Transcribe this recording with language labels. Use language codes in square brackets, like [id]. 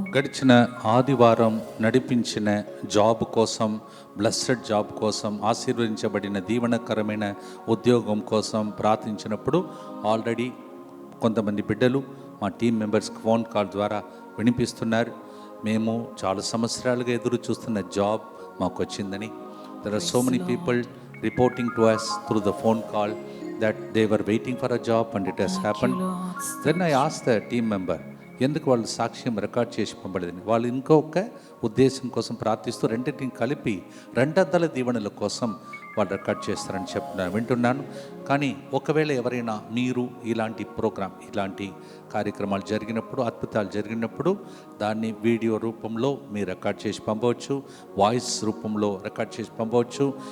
[te] గడిచిన ఆదివారం నడిపించిన జాబ్ కోసం, బ్లెస్సెడ్ జాబ్ కోసం, ఆశీర్వదించబడిన దీవెనకరమైన ఉద్యోగం కోసం ప్రార్థించినప్పుడు ఆల్రెడీ కొంతమంది బిడ్డలు మా టీం మెంబర్స్కి ఫోన్ కాల్ ద్వారా వినిపిస్తున్నారు, మేము చాలా సంవత్సరాలుగా ఎదురు చూస్తున్న జాబ్ మాకు వచ్చిందని. [en] There are so many people reporting to us through the phone call that they were waiting for a job and it has happened. Then I asked the team member, [te] ఎందుకు వాళ్ళు సాక్ష్యం రికార్డ్ చేసి పంపలేదని. వాళ్ళు ఇంకొక ఉద్దేశం కోసం ప్రార్థిస్తూ రెండింటిని కలిపి రెండంతల దీవెనల కోసం వాళ్ళు రికార్డ్ చేస్తారని వింటున్నాను. కానీ ఒకవేళ ఎవరైనా మీరు ఇలాంటి ప్రోగ్రామ్, ఇలాంటి కార్యక్రమాలు జరిగినప్పుడు, అద్భుతాలు జరిగినప్పుడు దాన్ని వీడియో రూపంలో మీరు రికార్డ్ చేసి పంపవచ్చు, వాయిస్ రూపంలో రికార్డ్ చేసి పంపవచ్చు.